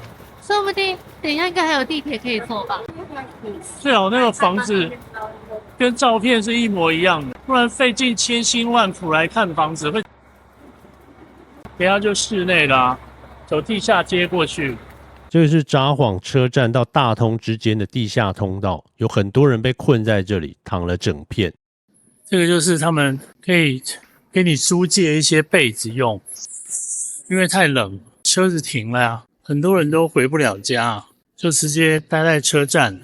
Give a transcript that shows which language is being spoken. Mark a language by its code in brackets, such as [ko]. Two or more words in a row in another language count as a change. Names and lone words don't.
[zh] 說不定等一下應該還有地鐵可以坐吧？最好那個房子跟照片是一模一樣的，不然費盡千辛萬苦來看房子會。等一下就室內啦，走地下街過去。這個是札幌車站到大通之間的地下通道，有很多人被困在這裡，躺了整片。這個就是他們可以給你租借一些被子用。因為太冷，車子停了呀，很多人都回不了家，就直接待在車站。